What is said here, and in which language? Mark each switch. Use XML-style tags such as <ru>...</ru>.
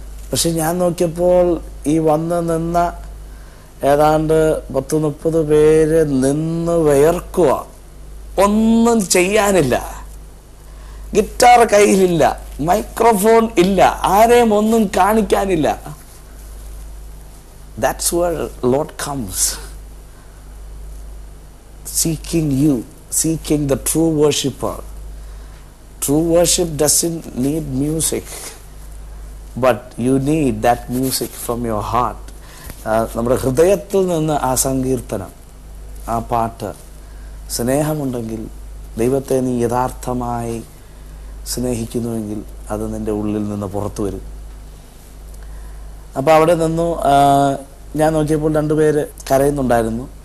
<ml>പക്ഷെ ഞാൻ നോക്കിയപ്പോൾ ഈ നിന്ന ഏതാണ്ട് 10-30 പേര് നിന്ന് വിയർക്കുക. ഒന്നും ചെയ്യാനില്ല. ഗിറ്റാർ കയ്യിലില്ല, മൈക്രോഫോൺ ഇല്ല, ആരെയും ഒന്നും കാണിക്കാനില്ല.</ml> <en>That's where Lord comes, seeking you, seeking the true worshipper. True worship doesn't need music, but you need that music from your heart.</en> <ml>നമ്മുടെ ഹൃദയത്തിൽ നിന്ന് ആ സങ്കീർത്തനം, ആ പാട്ട്, സ്നേഹമുണ്ടെങ്കിൽ, ദൈവത്തെ നീ യഥാർത്ഥമായി സ്നേഹിക്കുന്നുവെങ്കിൽ അത് നിൻ്റെ ഉള്ളിൽ നിന്ന് പുറത്തു വരും. അപ്പോൾ അവിടെ നിന്നു ഞാൻ നോക്കിയപ്പോൾ 2 പേര് കരയുന്നുണ്ടായിരുന്നു.</ml>